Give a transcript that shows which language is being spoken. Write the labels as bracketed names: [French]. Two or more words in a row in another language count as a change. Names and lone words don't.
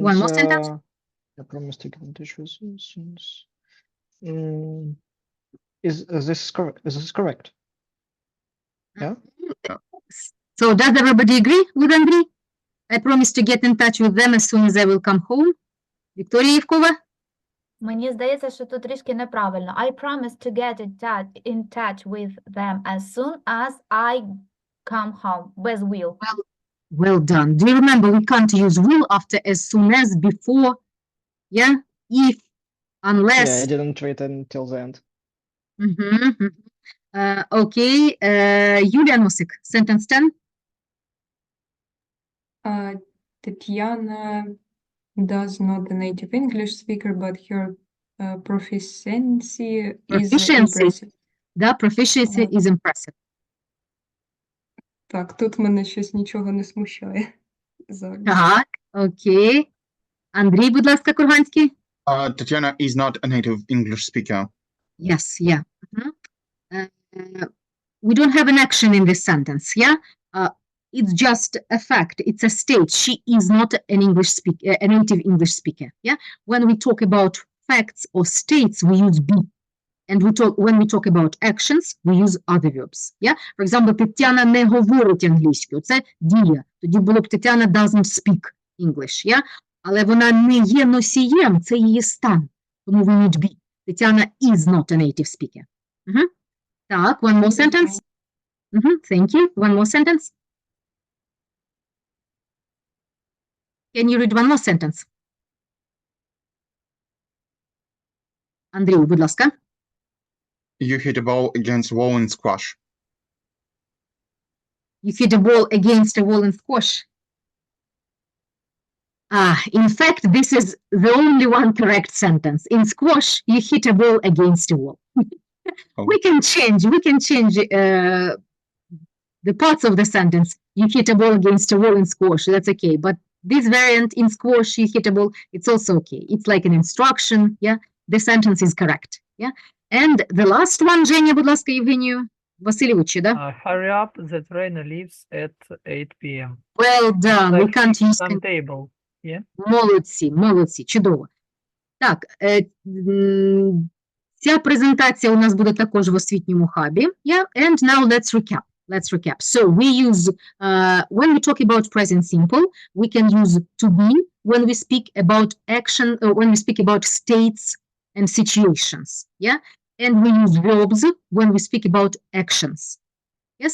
[English] one more sentence. I promise to give in touch with since. Is this correct? Is this correct? Yeah. So does everybody agree with Андрій? I promise to get in touch with them as soon as I will come home. [Ukrainian] Вікторія Євкова. Мені здається, що тут трішки неправильно. [English] I promise to get in touch with them as soon as I come home. [Ukrainian] Без will. [English] Well done. Do you remember we can't use will after as soon as, before, yeah, if, unless. Yeah, I didn't read until the end. Okay. Юлія Носик, sentence 10. Тетяна does not a native English speaker, but her proficiency is impressive. Да, proficiency is impressive. [Ukrainian] Так, тут мене щось нічого не смущає. Так, окей. Андрій, будь ласка, Курганський. [English] Tatiana is not a native English speaker. Yes, yeah. We don't have an action in this sentence, yeah? It's just a fact. It's a state. She is not an English speaker, a native English speaker, yeah? When we talk about facts or states, we use be. And when we talk about actions, we use other verbs, yeah? For example, [Ukrainian] Тетяна не говорить англійською. Це дія. Тоді було б [English] Тетяна doesn't speak English, yeah? [Ukrainian] Але вона не є носієм, це її стан. [English] Тому we need be. Тетяна is not a native speaker. Так, one more sentence. Thank you. One more sentence. Can you read one more sentence? [Ukrainian] Андрій, будь ласка. [English] You hit a ball against a wall in squash. You hit a ball against a wall in squash. In fact, this is the only one correct sentence. In squash, you hit a ball against a wall. We can change the parts of the sentence. You hit a ball against a wall in squash, that's okay. But this variant, in squash, you hit a ball, it's also okay. It's like an instruction, yeah? The sentence is correct, yeah? And the last one, [Ukrainian] Женя, будь ласка, Євгенію Васильовичу, да? [English] Hurry up, the train leaves at 8 p.m. Well done, we Like can't use... timetable, yeah? [Ukrainian] Молодці, чудово. Так, ця презентація у нас буде також в освітньому хабі, [English] yeah? And now let's recap. So we use, when we talk about present simple, we can use to be when we speak about action, when we speak about states and situations, yeah? And we use verbs when we speak about actions, yes?